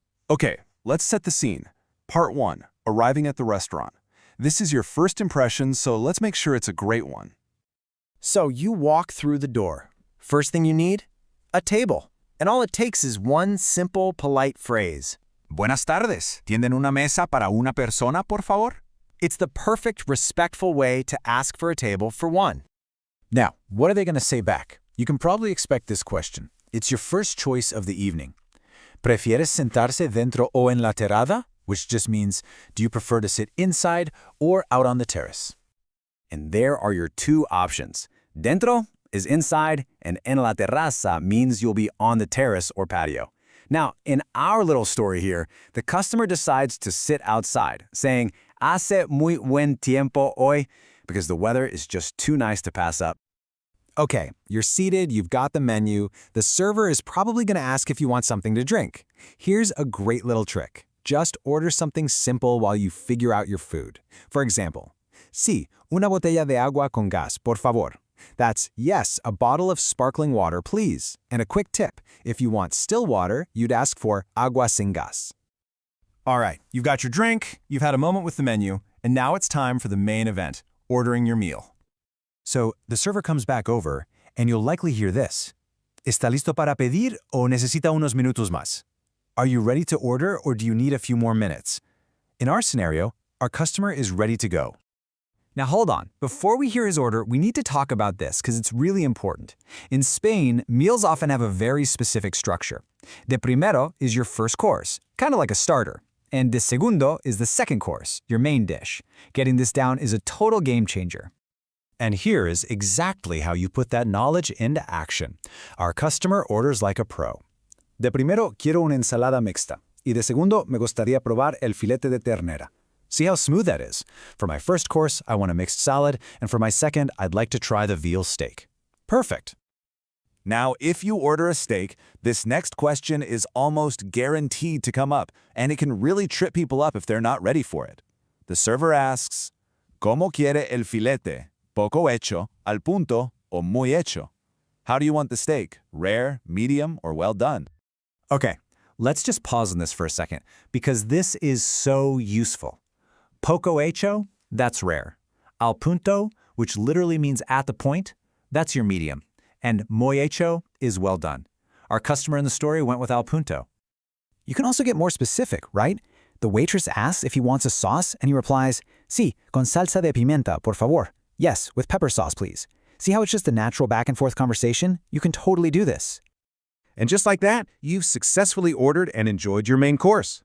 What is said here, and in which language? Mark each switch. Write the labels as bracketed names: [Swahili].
[English] Okay, let's set the scene. Part 1, arriving at the restaurant. This is your first impression, so let's make sure it's a great one. So you walk through the door. First thing you need? A table. And all it takes is one simple, polite phrase. [Spanish] Buenas tardes. ¿Tienden una mesa para una persona, por favor? [English] It's the perfect, respectful way to ask for a table for one. Now, what are they going to say back? You can probably expect this question. It's your first choice of the evening. [Spanish] ¿Prefieres sentarse dentro o en la terrada? [English] Which just means, do you prefer to sit inside or out on the terrace? And there are your two options. Dentro is inside, and [Spanish] en la terraza [English] means you'll be on the terrace or patio. Now, in our little story here, the customer decides to sit outside, saying, [Spanish] hace muy buen tiempo hoy, [English] because the weather is just too nice to pass up. Okay, you're seated, you've got the menu. The server is probably going to ask if you want something to drink. Here's a great little trick. Just order something simple while you figure out your food. For example, [Spanish] sí, una botella de agua con gas, por favor. [English] That's, yes, a bottle of sparkling water, please. And a quick tip, if you want still water, you'd ask for [Spanish] agua sin gas. [English] All right, you've got your drink, you've had a moment with the menu, and now it's time for the main event, ordering your meal. So the server comes back over, and you'll likely hear this. [Spanish] ¿Está listo para pedir o necesita unos minutos más? [English] Are you ready to order or do you need a few more minutes? In our scenario, our customer is ready to go. Now hold on, before we hear his order, we need to talk about this because it's really important. In Spain, meals often have a very specific structure. De primero is your first course, kind of like a starter. And de segundo is the second course, your main dish. Getting this down is a total game changer. And here is exactly how you put that knowledge into action. Our customer orders like a pro. [Spanish] De primero, quiero una ensalada mixta. Y de segundo, me gustaría probar el filete de ternera. [English] See how smooth that is? For my first course, I want a mixed salad, and for my second, I'd like to try the veal steak. Perfect. Now, if you order a steak, this next question is almost guaranteed to come up, and it can really trip people up if they're not ready for it. The server asks, [Spanish] ¿Cómo quiere el filete? ¿Poco hecho, al punto, o muy hecho? [English] How do you want the steak? Rare, medium, or well done? Okay, let's just pause on this for a second, because this is so useful. Poco hecho, that's rare. Al punto, which literally means at the point, that's your medium. And muy hecho is well done. Our customer in the story went with al punto. You can also get more specific, right? The waitress asks if he wants a sauce, and he replies, [Spanish] sí, con salsa de pimienta, por favor. [English] Yes, with pepper sauce, please. See how it's just a natural back-and-forth conversation? You can totally do this. And just like that, you've successfully ordered and enjoyed your main course.